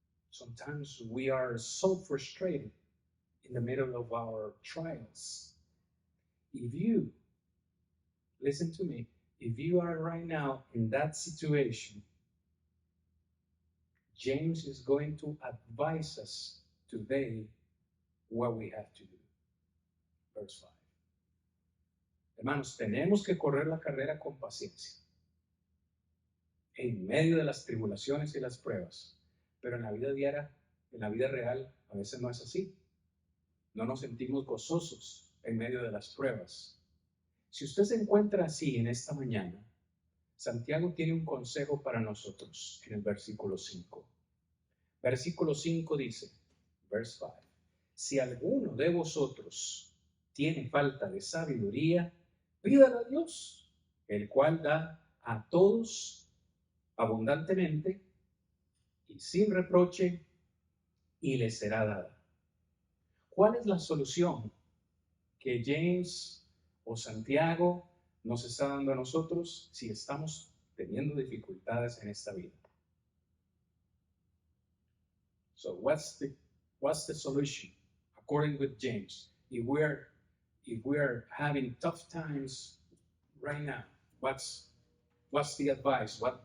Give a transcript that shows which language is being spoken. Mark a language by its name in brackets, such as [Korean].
[English] Sometimes we are so frustrated in the middle of our trials. If you, listen to me, if you are right now in that situation, James is going to advise us today what we have to do. Verse 5. [Spanish] Hermanos, tenemos que correr la carrera con paciencia en medio de las tribulaciones y las pruebas. Pero en la vida diaria, en la vida real, a veces no es así. No nos sentimos gozosos en medio de las pruebas. Si usted se encuentra así en esta mañana, Santiago tiene un consejo para nosotros en el versículo 5. Versículo 5 dice, [English] verse 5, [Spanish] si alguno de vosotros tiene falta de sabiduría, pídala a Dios, el cual da a todos abundantemente y sin reproche, y le será dada. ¿Cuál es la solución que James o Santiago nos está dando a nosotros si estamos teniendo dificultades en esta vida? [English] So what's the solution according with James? If we're having tough times right now, what's the advice?